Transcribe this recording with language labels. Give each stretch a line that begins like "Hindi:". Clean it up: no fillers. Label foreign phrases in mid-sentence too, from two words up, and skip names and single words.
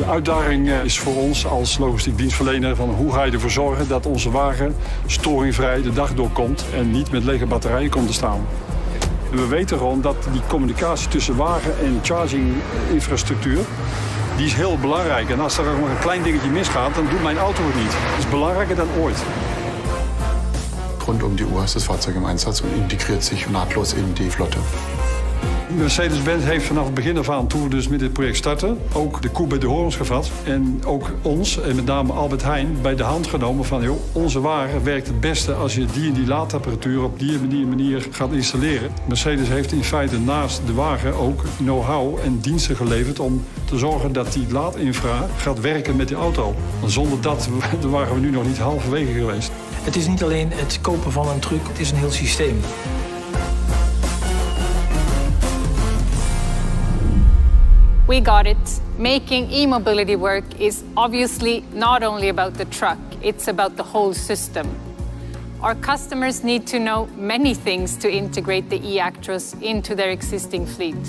Dutch: De uitdaging is voor ons als logistiek dienstverlener van hoe ga je ervoor zorgen dat onze wagen storingvrij de dag doorkomt en niet met lege batterijen komt te staan. En we weten gewoon dat die communicatie tussen wagen en charginginfrastructuur, die is heel belangrijk. En als er nog een klein dingetje misgaat, dan doet mijn auto het niet. Dat is belangrijker dan ooit.
German: Rund die Uhr ist das Fahrzeug im Einsatz und integriert sich nahtlos in die Flotte.
Dutch: Mercedes-Benz heeft vanaf het begin af aan, toen we dus met dit project starten, ook de koe bij de horens gevat. En ook ons, en met name Albert Heijn, bij de hand genomen van, joh, onze wagen werkt het beste als je die en die laadapparatuur op die en die manier gaat installeren. Mercedes heeft in feite naast de wagen ook know-how en diensten geleverd om te zorgen dat die laadinfra gaat werken met die auto. Want zonder dat waren we nu nog niet halverwege geweest. Het is niet alleen het kopen van een truck, het is een heel systeem.
English: We got it. Making e-mobility work is obviously not only about the truck, it's about the whole system. Our customers need to know many things to integrate the e-Actros into their existing fleet.